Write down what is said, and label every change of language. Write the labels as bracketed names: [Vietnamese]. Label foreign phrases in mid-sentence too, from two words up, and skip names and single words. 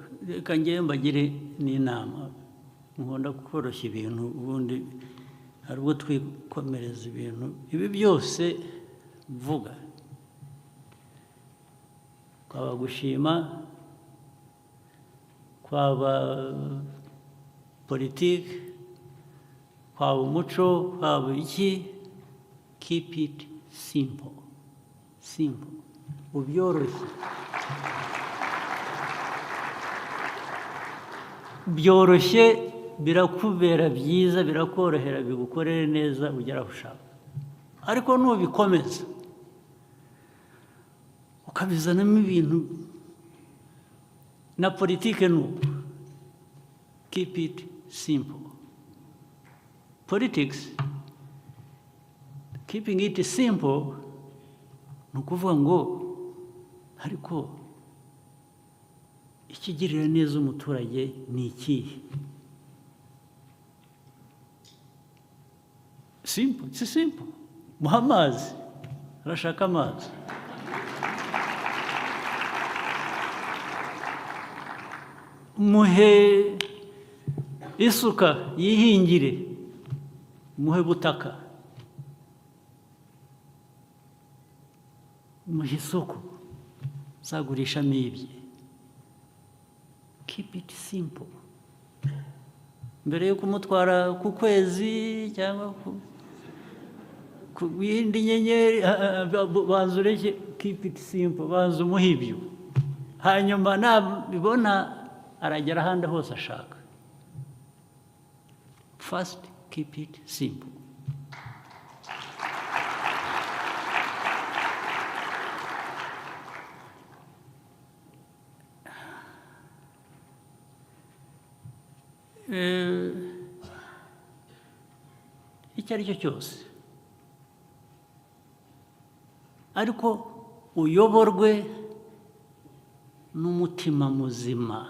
[Kinyarwanda] Reka njyewe mbagire n'inama, nkunda koroshya ibintu, ubundi hari ubwo twikomereza ibintu. Ibi byose mvuga, kwaba gushima, kwaba politiki, kwaba umuco, kwaba iki, [English] keep it simple. [Kinyarwanda] Ubyoroshye. Byoroshye birakubera byiza, birakorohera, bigukorere neza, ugera aho ushaka. Ariko nubikomeza ukabizanamo ibintu na politike nuko, [English] keep it simple. Politics, keeping it simple, [Kinyarwanda] ni ukuvuga ngo ariko ikigirira neza umuturage ni ikihe? [English] Simple, it's simple. [Kinyarwanda] Muha amazi, arashaka amazi. Muhe isuka yihingire, muhe butaka, muhe isoko zagurishamo ibye. [English] Keep it simple. [Kinyarwanda] Mbere yo kumutwara ku kwezi cyangwa ku yindi nyenyeri, banza ureke, [English] keep it simple, [Kinyarwanda] banza umuhe ibyo, hanyuma nabibona aragera ahandi hose ashaka. [English] First, keep it simple. [Kinyarwanda] Icyo ari cyo cyose, ariko uyoborwe n'umutima muzima.